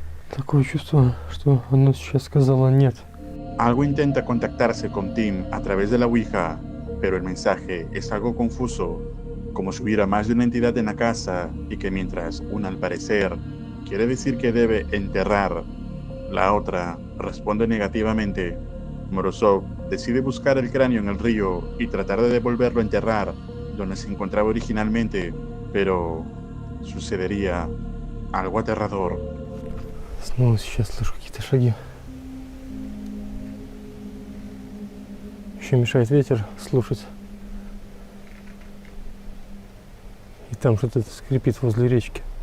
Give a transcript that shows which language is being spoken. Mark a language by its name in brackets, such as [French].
[Russian] Такое чувство, что она сейчас сказала нет. [Spanish] Algo intenta contactarse con Tim a través de la Ouija, pero el mensaje es algo confuso, como si hubiera más de una entidad en la casa y que mientras una al parecer quiere decir que debe enterrar, la otra responde negativamente. Morozov decide buscar el cráneo en el río y tratar de devolverlo a enterrar donde se encontraba originalmente, pero sucedería algo aterrador. [Russian] Снова сейчас слышу какие-то шаги. Еще мешает ветер слушать. И там что-то скрипит возле речки.